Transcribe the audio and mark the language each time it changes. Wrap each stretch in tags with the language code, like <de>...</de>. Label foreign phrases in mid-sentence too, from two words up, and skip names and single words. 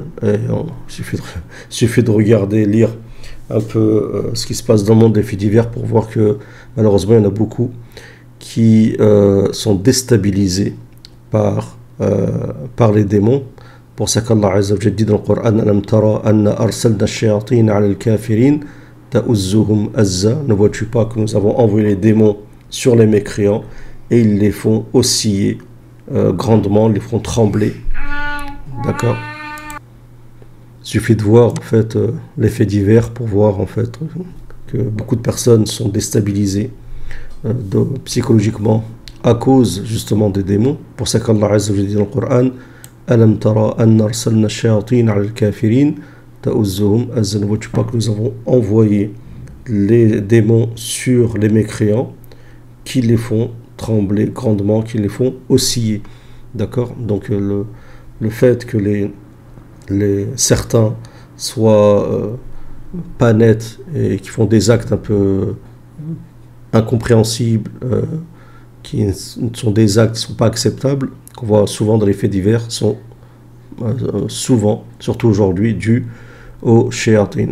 <fr>Et il suffit de regarder, lire un peu ce qui se passe dans le monde des faits divers pour voir que malheureusement il y en a beaucoup qui sont déstabilisés par les démons. Pour ça qu'Allah</fr> <ar>عز وجل</ar> <fr>dit dans le Coran,</fr> <ar>ألم تر أنا أرسلنا الشياطين على الكافرين تؤزهم أزا.</ar> <fr>Ne vois-tu pas que nous avons envoyé les démons sur les mécréants et ils les font osciller grandement, ils les font trembler. D'accord? Il suffit de voir en fait les faits divers pour voir en fait que beaucoup de personnes sont déstabilisées psychologiquement à cause justement des démons. Pour ça qu'Allah</fr> <ar>عز وجل</ar> <fr>dit dans le Coran,</fr> <ar>ألم تر أنا أرسلنا الشياطين على الكافرين تؤزهم أزا.</ar> <fr>Ne vois-tu pas que nous avons envoyé les démons sur les mécréants qui les font trembler grandement, qui les font osciller. D'accord? Donc le fait que certains soient pas nets et qui font des actes un peu incompréhensibles, qui sont des actes qui ne sont pas acceptables, qu'on voit souvent dans les faits divers, sont souvent, surtout aujourd'hui, dus aux shayatin.</fr>